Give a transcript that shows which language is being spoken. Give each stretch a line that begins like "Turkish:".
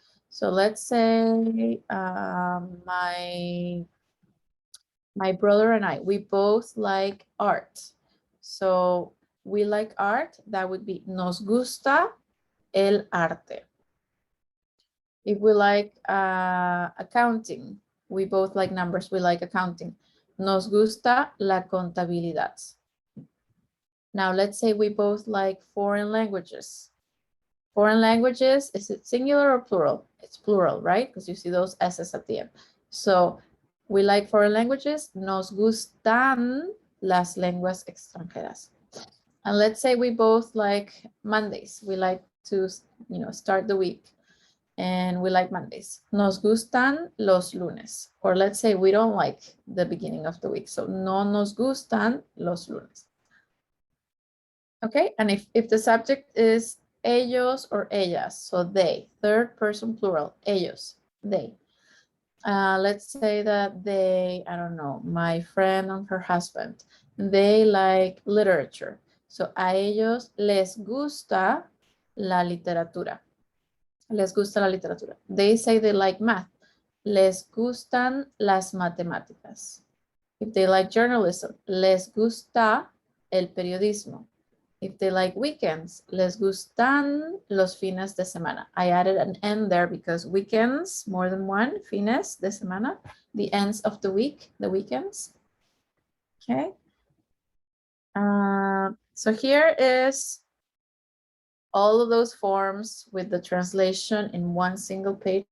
English: So let's say my brother and I, we both like art. So we like art, that would be
Spanish: nos gusta el arte.
English: If we like accounting, we both like numbers, we like accounting.
Spanish: Nos gusta la contabilidad.
English: Now let's say we both like foreign languages. Foreign languages, is it singular or plural? It's plural, right? Because you see those S's at the end. So we like foreign languages.
Spanish: Nos gustan las lenguas extranjeras.
English: And let's say we both like Mondays. We like to, start the week. And we like Mondays.
Spanish: Nos gustan los lunes.
English: Or let's say we don't like the beginning of the week.
Spanish: So no nos gustan los lunes.
English: Okay, and if the subject is ellos or ellas, so they, third person plural, ellos, they. Let's say that they, I don't know, my friend and her husband, they like literature.
Spanish: So a ellos les gusta la literatura. Les gusta la literatura.
English: They say they like math.
Spanish: Les gustan las matemáticas.
English: If they like journalism,
Spanish: les gusta el periodismo.
English: If they like weekends,
Spanish: les gustan los fines de semana.
English: I added an N there because weekends, more than one, fines de semana, the ends of the week, the weekends. Okay. So here is all of those forms with the translation in one single page.